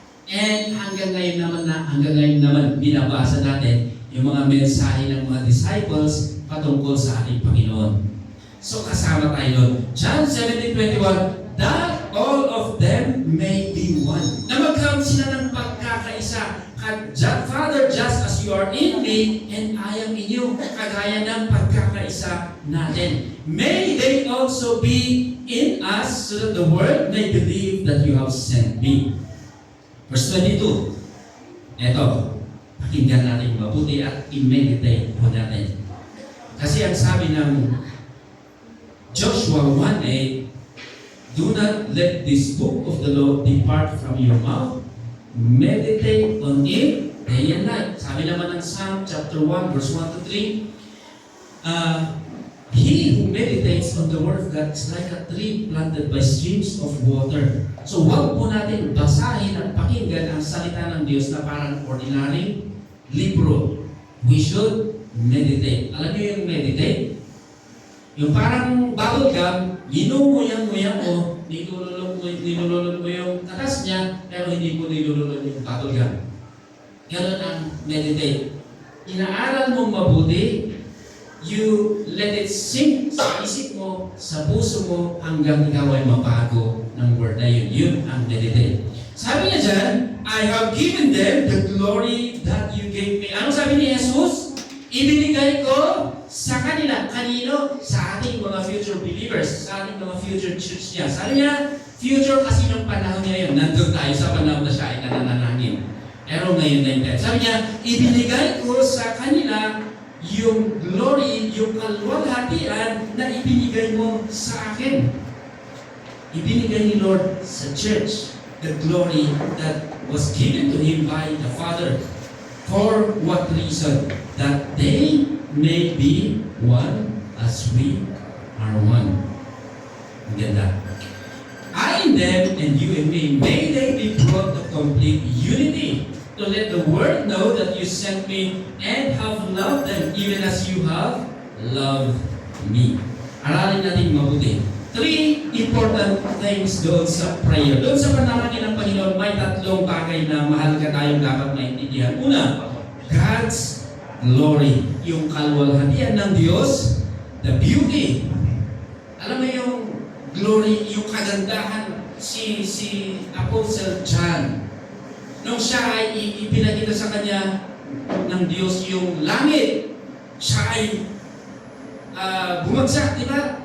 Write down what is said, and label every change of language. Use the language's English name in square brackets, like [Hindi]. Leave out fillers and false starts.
[Filipino] And hanggang ngayon naman binabasa natin yung mga mensahe ng mga disciples patungkol sa ating Panginoon. So kasama tayo doon. [English] John 17:21, that all of them may be one. [Filipino] Na magkaroon sila ng pagkakaisa. [English] Father, just as you are in me and I am in you, [Filipino] kagaya ng pagkakaisa natin. [English] May they also be in us so that the world may believe that you have sent me. Verse 22. [Filipino] Eto, pakinggan natin mabuti at i-meditate po natin. Kasi ang sabi ng [English] Joshua 1:8, do not let this book of the law depart from your mouth. Meditate on it day and night. [Filipino] Sabi naman ng [English] Psalm chapter 1 verse 1 to 3, he who meditates on the word of God is like a tree planted by streams of water. [Filipino] So huwag po natin basahin at pakinggan ang salita ng Diyos na parang ordinary libro. [English] We should meditate. [Filipino] Alam niyo yung meditate? Yung parang bubble gum, ginumuyang-muyang mo, nilululog mo yung katas niya, pero hindi mo nilululog yung bubble gum. Ganun ang meditate. Inaaral mong mabuti, [English] you let it sink [Filipino] sa isip mo, sa puso mo, hanggang ikaw ay mabago ng word na yun. Yun ang meditate. Sabi niya dyan, [English] I have given them the glory that you gave me. [Filipino] Anong sabi ni Jesus? Ibinigay ko sa kanila. Kanino? Sa ating mga future believers, sa ating mga future church niya. Sabi niya, future kasi ng panahon niya yun. Nandun tayo sa panahon na siya ay nananangin. Pero ngayon na yun. Sabi niya, ibinigay ko sa kanila yung glory, yung kalwalhatian na ibinigay mo sa akin. Ibinigay ni Lord sa church [English] the glory that was given to Him by the Father. For what reason? That they may be one as we are one. [Filipino] Ang ganda. [English] I in them and you in me, may they be brought to complete unity, to let the world know that you sent me and have loved them even as you have loved me. [Filipino] Aralin natin mabuti. [English] 3 important things [Filipino] doon sa prayer. Doon sa panalangin ng Panginoon, may 3 bagay na mahalaga tayong dapat maintindihan. Una, [English] God's glory. [Filipino] Yung kalwalhatian ng Diyos, the beauty. Alam mo yung glory, yung kagandahan, si Apostle John, nung siya ay ipinakita sa kanya ng Diyos yung langit, siya ay bumagsak, di ba?